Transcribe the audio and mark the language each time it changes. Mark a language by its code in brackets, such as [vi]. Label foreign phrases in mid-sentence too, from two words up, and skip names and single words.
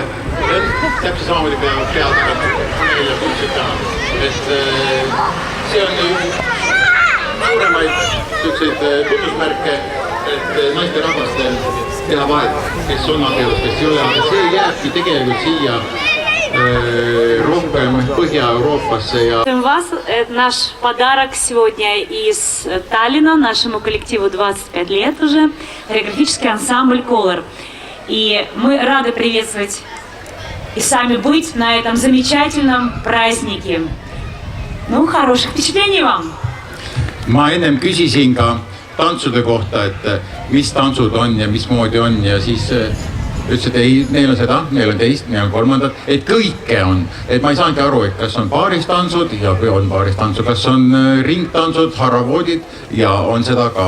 [et] Täpselt samamoodi pea tagatud. See on suuremaid tunnusmärke, et naiste rahvastel teha vahet, kes on abielus, kes ei ole, aga see jääbki tegelikult siia rohkem Põhja-Euroopasse. [ru] Наш подарок сегодня из Таллина, нашему коллективу 25 лет уже, хореографический ансамбль Color. И мы рады приветствовать и сами быть на этом замечательном празднике. Ну, хороших впечатлений вам! [et] Ma ennem küsisin ka tantsude kohta, et mis tansud on ja mismoodi on ja siis ütles, et ei, neil on seda, neil on teist, neil on kolmandat, et kõike on. Et ma ei saanudki aru, et kas on paaristansud ja kui on paaristansud, kas on ringtansud, haravodid ja on seda ka.